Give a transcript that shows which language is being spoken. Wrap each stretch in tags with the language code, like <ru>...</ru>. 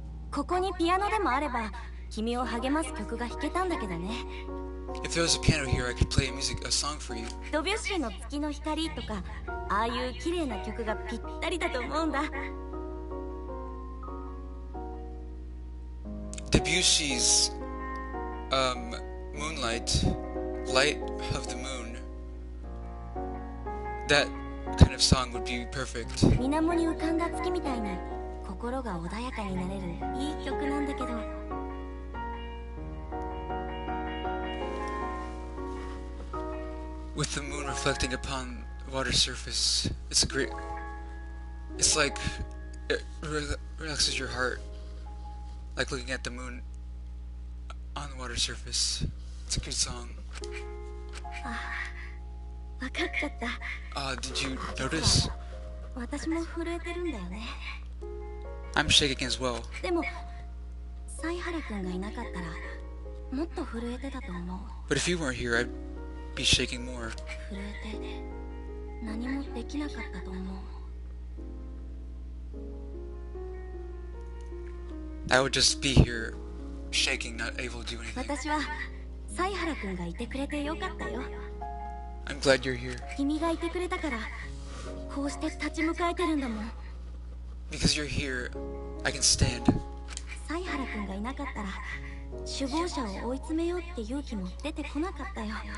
<ja>ここにピアノでもあれば君を励ます曲が弾けたんだけどね。</ja> <en>If there was a piano here, I could play a song for you.</en> <ja>ドビュッシーの月の光とか、ああいう綺麗な曲がぴったりだと思うんだ。</ja> <en>Debussy's Moonlight, Light of the Moon. That kind of song would be perfect.</en> <ja>水面に浮かんだ月みたいに心が穏やかになれるいい曲なんだけど。</ja> <en>With the moon reflecting upon the water surface, it's like it relaxes your heart, like looking at the moon on the water surface. It's a good song.</en> <ja>わかっちゃった。</ja> <en>Did you notice?</en> <ja>私も震えてるんだよね。</ja> <en>I'm shaking as well.</en> <ja>でも、犀原くんがいなかったら、もっと震えてたと思う。</ja> <en>But if you weren't here, I'd be shaking more.</en> <ja>震えて、何もできなかったと思う。</ja> <en>I would just be here, shaking, not able to do anything.</en> <ja>私は、犀原くんがいてくれてよかったよ。</ja> <en>I'm glad you're here.</en> <ja>君がいてくれたから、こうして立ち向かえてるんだもん。</ja> <en>Because you're here, I can stand.</en> <ja>犀原くんがいなかったら、首謀者を追い詰めようって勇気も出てこなかったよ。</ja>